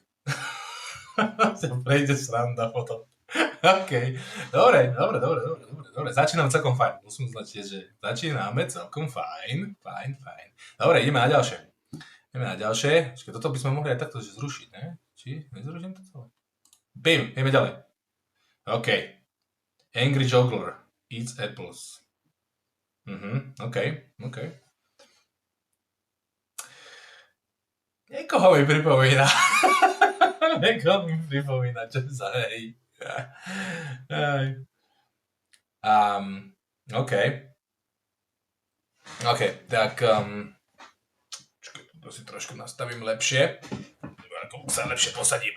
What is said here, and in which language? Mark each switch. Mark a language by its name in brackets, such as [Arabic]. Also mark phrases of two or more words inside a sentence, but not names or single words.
[Slovak] sa prejde sranda potom. OK. Dobre. Začíname celkom fajn. Musím uznať, že začíname celkom fajn. Dobre, ideme na ďalšie. Počkej, toto by sme mohli aj takto zrušiť, ne? Či nezruším to celé? Bim, ideme ďalej. OK. [English] Angry Juggler eats apples. [Slovak] OK. Niekoho mi pripomína, čo sa hej. OK, tak to si trošku nastavím lepšie, ako sa lepšie posadíme.